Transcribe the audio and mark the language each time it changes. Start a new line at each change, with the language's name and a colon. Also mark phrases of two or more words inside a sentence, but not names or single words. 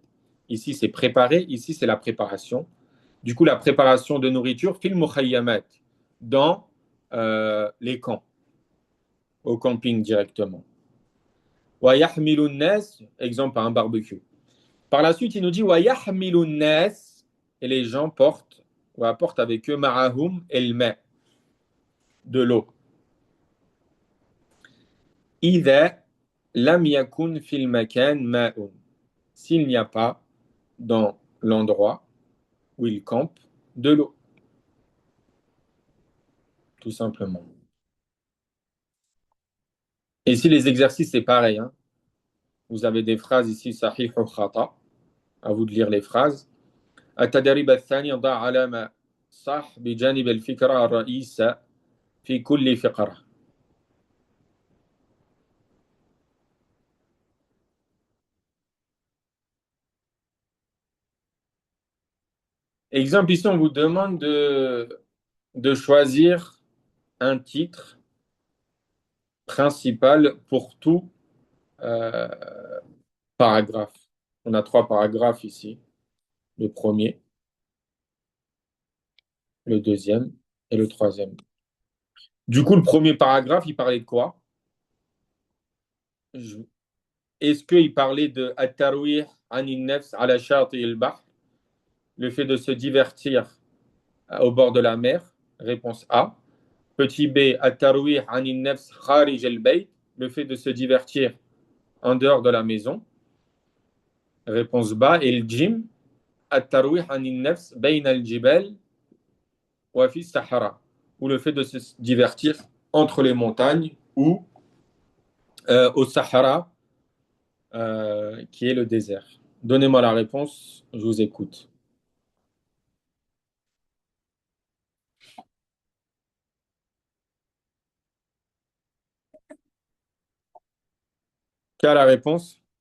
French: Ici c'est préparer, ici c'est la préparation. Du coup, la préparation de nourriture,
Arabic: في المخيمات,
French: dans les camps, au camping directement.
Arabic: ويحمل الناس,
French: exemple un barbecue. Par la suite, il nous dit
Arabic: ويحمل الناس,
French: et les gens portent ou apportent avec eux
Arabic: معهم الماء,
French: de l'eau.
Arabic: إذا لم يكن في المكان ماء.
French: S'il n'y a pas dans l'endroit où ils campent de l'eau, tout simplement. Et ici, les exercices, c'est pareil. Hein. Vous avez des phrases ici, sahih ou khata. À vous de lire les phrases.
Arabic: التدريب الثاني ضع علامة صح بجانب الفكرة الرئيسة في كل فقرة.
French: Exemple, ici, on vous demande de choisir un titre principal pour tout euh, paragraphe. On a 3 paragraphes ici. Le premier, le deuxième et le troisième. Du coup, le premier paragraphe, il parlait de quoi? Est-ce qu'il parlait de
Arabic: الترويح عن النفس على شاطئ البحر,
French: le fait de se divertir au bord de la mer? Réponse A. Petit B,
Arabic: الترويح عن النفس خارج البيت,
French: le fait de se divertir en dehors de la maison. Réponse B. Et le jim,
Arabic: الترويح عن النفس بين الجبال و في صحراء,
French: ou le fait de se divertir entre les montagnes ou au Sahara, qui est le désert. Donnez-moi la réponse, je vous écoute. Quelle est la réponse?